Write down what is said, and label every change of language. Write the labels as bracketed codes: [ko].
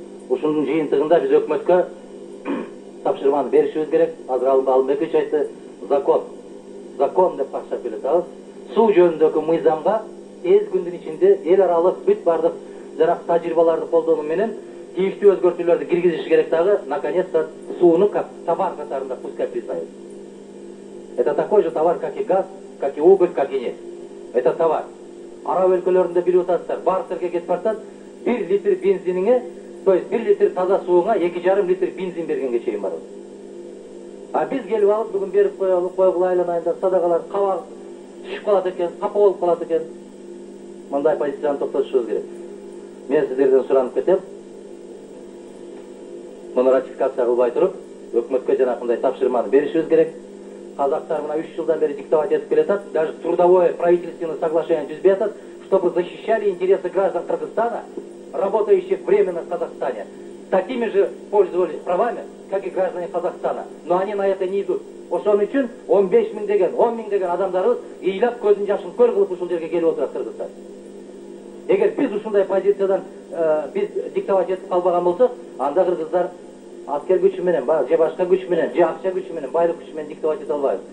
[ky] Ушунун жыйынтыгында биз өкмөткө тапшырманы беришибиз керек. Азыр Алымбекович айтты, закон деп баштап келатабыз. Суу жөнүндөгү мыйзамга тез күндүн ичинде эл аралык бүт бардык жанагы тажрыйбаларды колдонуу менен тийиштүү өзгөртүүлөрдү киргизиш керек дагы. [ru] Наконец-то [ky] сууну [ru] как товар [ky] катарында [ru] пускай признают. Это такой же товар, как и газ, как и уголь, как и нефть. Это товар. [ky] Араб өлкөлөрүндө билип атасыздар, бартерге кетип барсат, 1 литр бензиниңе, то есть 1 литр таза сууңа 2,5 литр бензин бергенге чейин барат. А биз келип алып бүгүн берип койгула айланайында садагалар кабак түшүп калат экен, капа болуп калат экен. Мындай позицияны токтотушубуз керек. Мен сиздерден суранып кетем. Муну ратификация кылбай туруп, өкмөткө жанакындай тапшырманы беришибиз керек. Казактар мына 3 жылдан бери диктовать этип келатат, [ru] даже трудовое правительственное соглашение [ky] түзбей атат, [ru] чтобы защищали интересы граждан Кыргызстана, работающих временно в Казахстане. Такими же пользовались правами, как и граждане Казахстана. Но они на это не идут. [ky] Ошон үчүн 15 миң деген, 10 миң деген адамдарыбыз ыйлап көздүн жашын көр кылып ушул жерге келип отурат Кыргызстан. Эгер биз ушундай позициядан биз диктовать этип калбаган болсок, анда кыргыздар аскер күчү менен, же башка күч менен, же акча күчү менен, байлык күчү менен диктовать эте албайбыз.